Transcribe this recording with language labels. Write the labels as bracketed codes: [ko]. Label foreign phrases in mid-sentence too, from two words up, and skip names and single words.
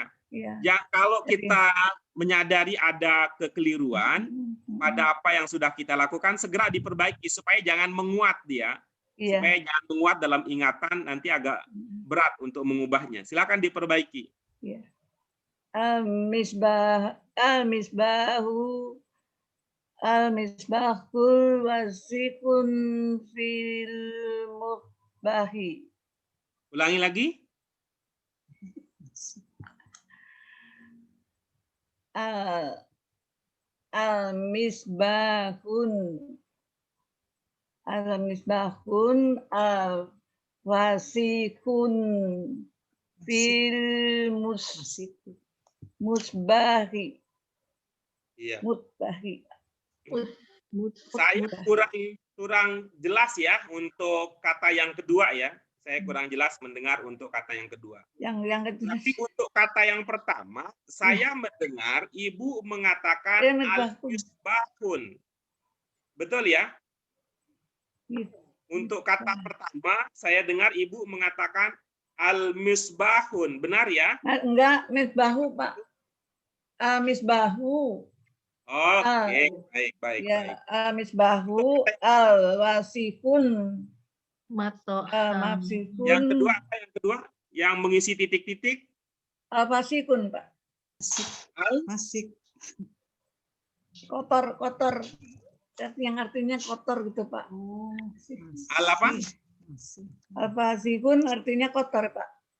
[id] Iya. Ya, kalau kita menyadari ada kekeliruan pada apa yang sudah kita lakukan, segera diperbaiki supaya jangan menguat dia. Iya. Supaya jangan menguat dalam ingatan, nanti agak berat untuk mengubahnya. Silakan diperbaiki. Iya. [ar] المصباح واسخ في المطبخ. [id] Ulangi lagi. [ar] المصباح واسخ في المصبح. [id] Iya. Mutbahi. Saya kurang jelas ya untuk kata yang kedua ya. Saya kurang jelas mendengar untuk kata yang kedua. Yang kedua. Tapi untuk kata yang pertama, saya mendengar Ibu mengatakan al-misbahun. Betul ya? Untuk kata pertama, saya dengar Ibu mengatakan al-misbahun. Benar ya? Enggak, misbahu, Pak. Misbahu. Oke, baik. Ya, [ar] مصباح الواصفون. [id] Maksifun. Yang kedua apa yang kedua? Yang mengisi titik-titik? Al-fasikun, Pak. Masik. Kotor. Yang artinya kotor gitu, Pak. Al apa? Al-fasikun artinya kotor, Pak.